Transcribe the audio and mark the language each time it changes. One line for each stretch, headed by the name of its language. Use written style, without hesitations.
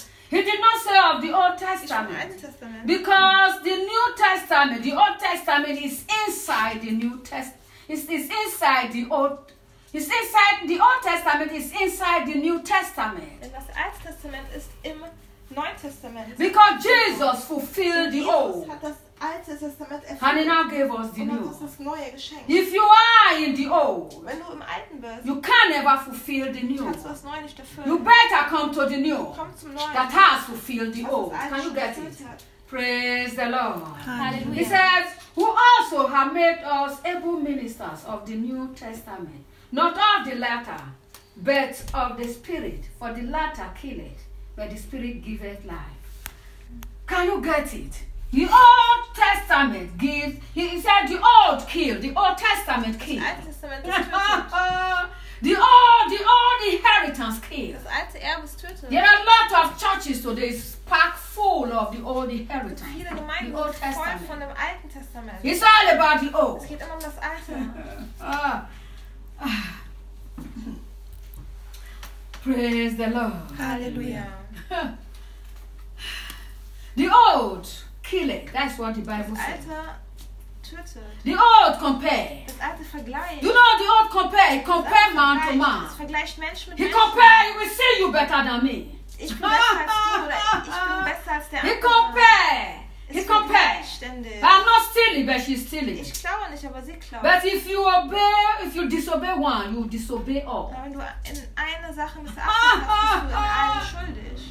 English: He did not say of the Old Testament. Testament. Because the New Testament, the Old Testament is inside the New Testament. It's inside the Old. It's inside the Old Testament is inside the New Testament.
German: Denn das Alte Testament ist im Neuen Testament.
English: Because Jesus fulfilled Jesus the Old.
German: Hat das Alte Testament erfüllt.
English: Hanina gave us the new.
German: Und das ist das neue Geschenk.
English: If you are in the old,
German: wenn du im Alten bist,
English: you can never fulfill the new.
German: Kannst du das Neue nicht erfüllen.
English: You better come to the new.
German: Komm zum Neuen.
English: That has fulfilled the old. Can you get it? Praise the Lord. Hallelujah. He says, who also have made us able ministers of the New Testament, not of the latter, but of the Spirit, for the latter killeth, but the Spirit giveth life. Can you get it? The Old Testament gives, he said, the Old killed, the Old Testament killed. The old inheritance kills. There are a lot of churches today packed full of the old inheritance. The Old Testament. It's all about the old.
German: Es geht immer um das Alte.
English: Praise the Lord. Hallelujah. The old kill it. That's what the Bible says.
German: Alter.
English: The old compare.
German: Das alte Vergleich.
English: You know the old compare. Compare man
German: Vergleich.
English: To man.
German: Das vergleicht Mensch mit
English: he compare. He will see you better than me.
German: Ich bin besser als du, oder ich bin besser als der andere.
English: He compare. He compare.
German: Ständig.
English: I'm not stealing, but she's stealing.
German: Ich klaue nicht, aber sie klaut.
English: But if you obey, if you disobey one, you disobey all.
German: Wenn du in eine Sache missachtest, bist du in allen schuldig.